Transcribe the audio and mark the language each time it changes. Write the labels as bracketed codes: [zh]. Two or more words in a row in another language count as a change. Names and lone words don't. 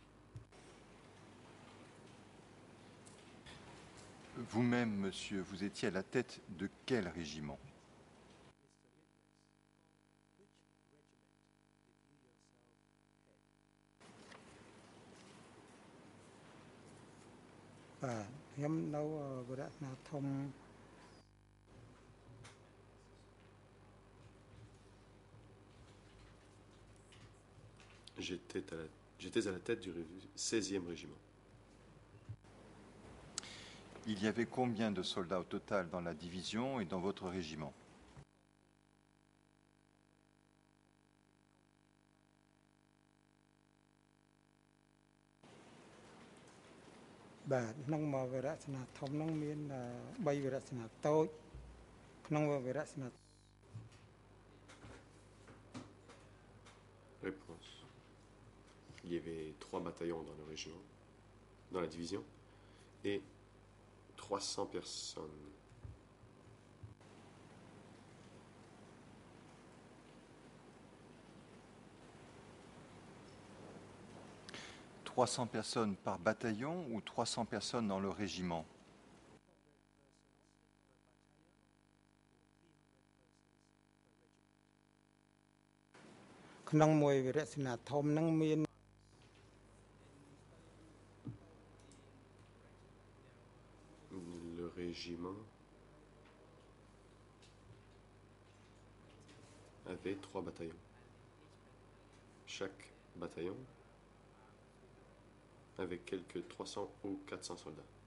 [fr] Vous-même, monsieur, vous étiez à la tête de quel régiment? Bah, [km] ខ្ញុំនៅវិរៈសេនាធំ [fr] J'étais à la tête du 16e régiment. Il y avait combien de soldats au total dans la division et dans votre régiment? Bah, [km] ក្នុងមកវិរៈសេនាធំនឹងមាន3វិរៈសេនាតូចក្នុងវិរៈសេនា [fr] Réponse. Il y avait 3 bataillons dans le régiment, dans la division, et 300 personnes. « 300 personnes par bataillon ou 300 personnes dans le régiment? » [km] ក្នុងមួយវិរៈសេនាធំនឹងមាន [fr] Le régiment avait 3 bataillons. Chaque bataillon avait quelques 300 ou 400 soldats.